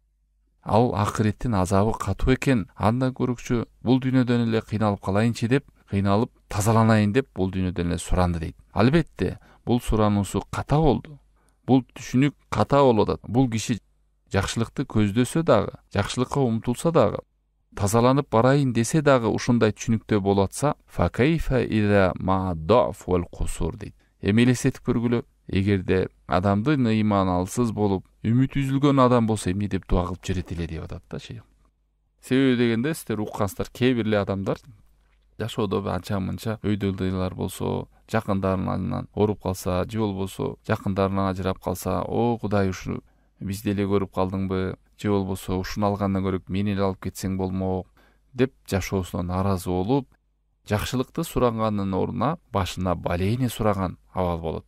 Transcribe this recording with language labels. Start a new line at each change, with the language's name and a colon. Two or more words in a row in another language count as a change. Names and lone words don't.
Kyrgyz: Ал акыреттин азабы катуу экен, андан көрүкчү бул дүйнөдөн эле кыйналып калайынчы деп, кыйналып тазаланайын деп бул дүйнөдөн эле суранды дейт. Албетте бул сурануусу ката болду. Бул түшүнүк ката болуп атат. Бул киши жакшылыкты көздөсө дагы, жакшылыкка умтулса дагы, тазаланып барайын десе дагы ушундай түшүнүктө болуп атса,
Arabic: فكيف إذا ما ضعف والقصور дейт.
Kyrgyz: Эми элестетип көргүлө, эгерде адамдын ыйманы алсыз болуп, үмүт үзүлгөн адам болсо эмне деп дуа кылып жүрөт эле деп атат да шейх. Себеби дегенде сиздер уккансыздар, кээ бир эле адамдар жашоодо анча мынча өйдөлдөйлөр болсо, жакындарынан ооруп калса же болбосо жакындарынан ажырап калса, о Кудай ушу бизди эле көрүп калдыңбы, же болбосо ушуну алгандан көрө мени эле алып кетсең болмок деп жашоосуна нааразы болуп, жакшылыкты сураганын ордуна башына балейни сураган абал болот.